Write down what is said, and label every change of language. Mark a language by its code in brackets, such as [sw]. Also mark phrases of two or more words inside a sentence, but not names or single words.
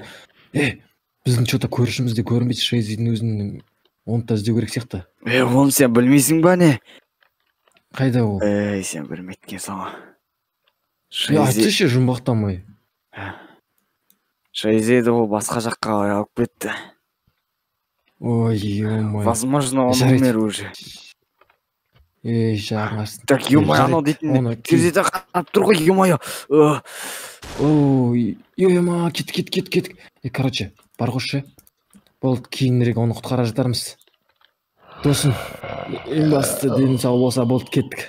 [kk] Біздің что-то көрішімізде көрінбейді, Шейзидің өзінің оны да іздеу керек сияқты. Оны сен білмейсің ба не? Қайда ол? Сен білмейткен соңы. Айтсышы жұмбақтамай. Шейзиді ол басқа жаққа алып кетті. Ой, ё-моё. [ru] Возможно, он умер уже. [kk] Жаңасын. Так, ё-моё, анау дейтін терезеде қарап тұр ғой, ё-моё. Ой, ё-моё, кет. Короче, бар қойшы. Болды, кейінірек оны құтқара жатармыз. Досым, ең басты денің сау болса болды, кеттік.